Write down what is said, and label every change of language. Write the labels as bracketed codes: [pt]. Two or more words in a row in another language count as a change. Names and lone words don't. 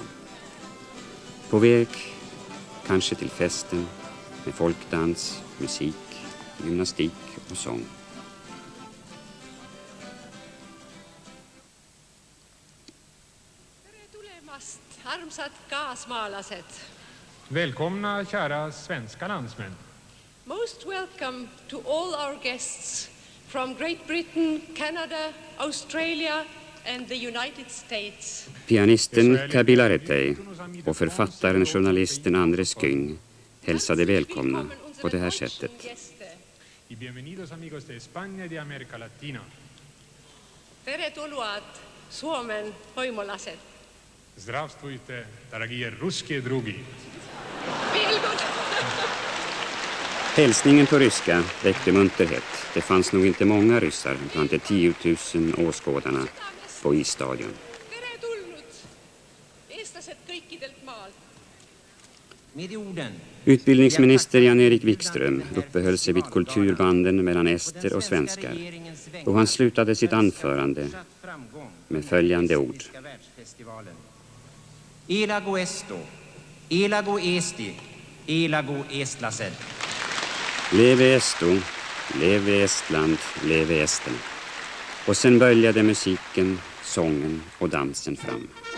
[sv] På väg, kanske till festen, med folkdans, musik, gymnastik och sång. [et] Armsat kaasmaalaset. [sv] Välkomna kära svenska landsmän. [en] Most welcome to all our guests from Great Britain, Canada, Australia and the United States. [sv] Pianisten Kabila Retei och författaren journalisten Andres Kyng hälsade välkomna på det här sättet. [es] Y bienvenidos amigos de España y de América Latina. [fi] Tervetuloa Suomen hoimolaset. [ru] Здравствуйте, дорогие русские други. [sv] Hälsningen på ryska väckte munterhet. Det fanns nog inte många ryssar bland de 10 000 åskådarna på isstadion. Utbildningsminister Jan-Erik Wikström uppehöll sig vid kulturbanden mellan ester och svenskar och han slutade sitt anförande med följande ord. [et] Elago esto, elago esti, elago estlased. [sv] Leve Esto, leve Estland, leve Esten. Och sen böljade musiken, sången och dansen fram.